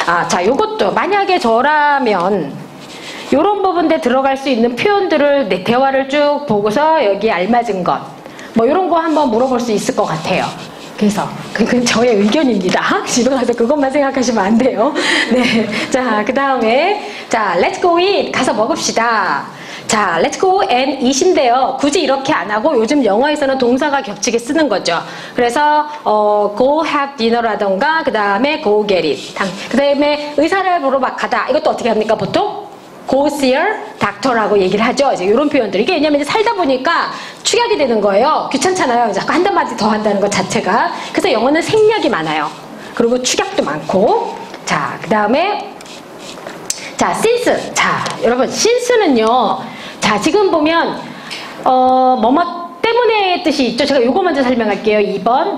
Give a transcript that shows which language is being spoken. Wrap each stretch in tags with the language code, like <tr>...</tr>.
<ko>자, 요것도 만약에 저라면 이런 부분에 들어갈 수 있는 표현들을 대화를 쭉 보고서 여기 알맞은 것 뭐 이런 거 한번 물어볼 수 있을 것 같아요. 그래서 그건 저의 의견입니다. 집에 가서 그것만 생각하시면 안 돼요. 네, 자, 그 다음에 자,</ko> <en>let's go eat</en> <ko>가서 먹읍시다. 자,</ko> <en>let's go and eat</en> <ko>인데요. 굳이 이렇게 안 하고 요즘 영어에서는 동사가 겹치게 쓰는 거죠. 그래서</ko> <en>go have dinner</en> <ko>라던가 그 다음에</ko> <en>go get it.</en> <ko>그 다음에 의사를 보러 막 가다. 이것도 어떻게 합니까 보통?</ko> <en>go see your doctor</en> <ko>라고 얘기를 하죠. 이제 이런 표현들. 이게 왜냐면 이제 살다 보니까 축약이 되는 거예요. 귀찮잖아요. 자꾸 한단 마디 더 한다는 것 자체가. 그래서 영어는 생략이 많아요. 그리고 축약도 많고. 자, 그 다음에 자, since. 자, 여러분, since는요. 자, 지금 보면 뭐뭐 때문에 뜻이 있죠. 제가 요거 먼저 설명할게요. 2번.</ko>